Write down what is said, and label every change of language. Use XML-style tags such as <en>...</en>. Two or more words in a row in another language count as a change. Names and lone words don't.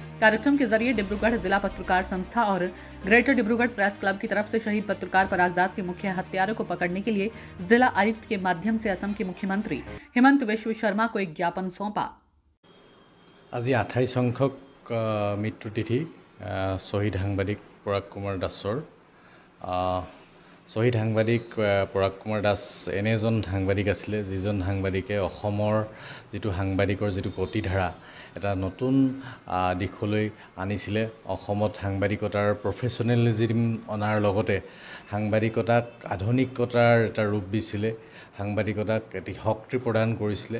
<hi>कार्यक्रम के जरिए डिब्रूगढ़ जिला पत्रकार संस्था और ग्रेटर डिब्रूगढ़ प्रेस क्लब की तरफ से शहीद पत्रकार पराग दास के मुख्य हत्यारों को पकड़ने के लिए जिला आयुक्त के माध्यम से असम के मुख्यमंत्री हेमंत बिश्व शर्मा को एक ज्ञापन सौंपा।</hi> <as>আজ 28 সংখ্যক মৃত্যুতিথি শহীদ সাংবাদিক পৰাগ কুমাৰ দাসৰ। শহীদ সাংবাদিক পৰাগ কুমাৰ দাস এনে এজন সাংবাদিক আছিলে যিজন সাংবাদিকে অসমৰ যেটো সাংবাদিকৰ যেটো গতিধাৰা এটা নতুন দিশলৈ আনিছিলে। অসমত সাংবাদিকতাৰ প্ৰফেচনেলিজম অনাৰ লগতে সাংবাদিকতাক আধুনিকতাৰ এটা ৰূপ দিছিলে, সাংবাদিকতাক এটি শক্তি প্ৰদান কৰিছিলে।</as>